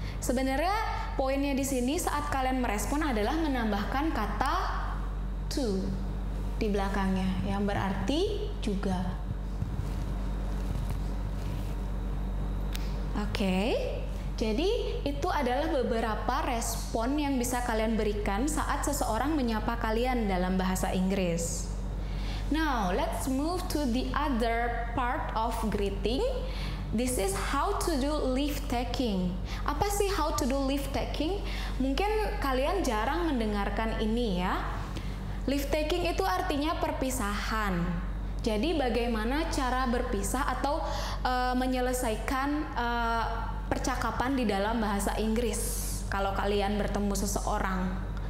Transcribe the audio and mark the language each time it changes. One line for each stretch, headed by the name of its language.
Indonesian: Sebenarnya poinnya di sini saat kalian merespon adalah menambahkan kata to di belakangnya yang berarti juga. Oke, jadi itu adalah beberapa respon yang bisa kalian berikan saat seseorang menyapa kalian dalam bahasa Inggris.
English: Now, let's move to the other part of greeting. This is how to do leave taking.
Indonesian: Apa sih
English: how to do leave taking?
Indonesian: Mungkin kalian jarang mendengarkan ini ya. Leave taking itu artinya perpisahan. Jadi bagaimana cara berpisah atau menyelesaikan percakapan di dalam bahasa Inggris kalau kalian bertemu seseorang.